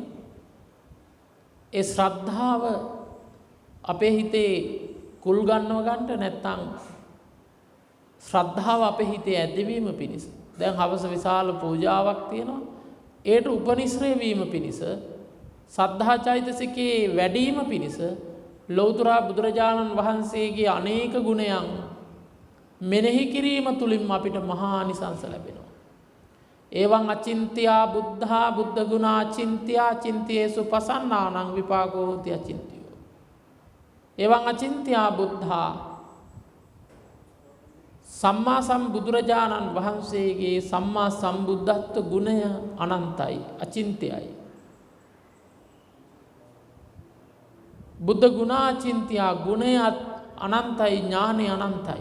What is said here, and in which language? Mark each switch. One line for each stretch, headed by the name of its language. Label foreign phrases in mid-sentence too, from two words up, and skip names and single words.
Sinhala: ඒ ශ්‍රද්ධාව අපේ හිතේ කුල් ගන්නව ගන්නට නැත්නම් ශ්‍රද්ධාව අපේ හිතේ ඇදවීම පිණිස දැන් හවස විශාල පූජාවක් තියෙනවා. ඒට උපනිශ්‍රේ වීම පිණිස සද්ධා චෛතසිකයේ වැඩිම පිණිස ලෞතර බුදුරජාණන් වහන්සේගේ අනේක ගුණයන් මෙනෙහි කිරීම තුලින් අපිට මහා ආනිසංස ලැබෙනවා.
Pali: එවං අචින්ත්‍යා බුද්ධා බුද්ධ ගුණා චින්ත්‍යා චින්තේසු පසන්නානං විපාකෝ හෝති අචින්ත්‍යෝ. එවං අචින්ත්‍යා බුද්ධා
Sinhala: සම්මා සම්බුදුරජාණන් වහන්සේගේ සම්මා සම්බුද්ධත්ව ගුණය අනන්තයි අචින්ත්‍යයි.
Pali: බුද්ධ ගුණාචින්ත්‍යා
Sinhala: ගුණය අනන්තයි ඥානය අනන්තයි.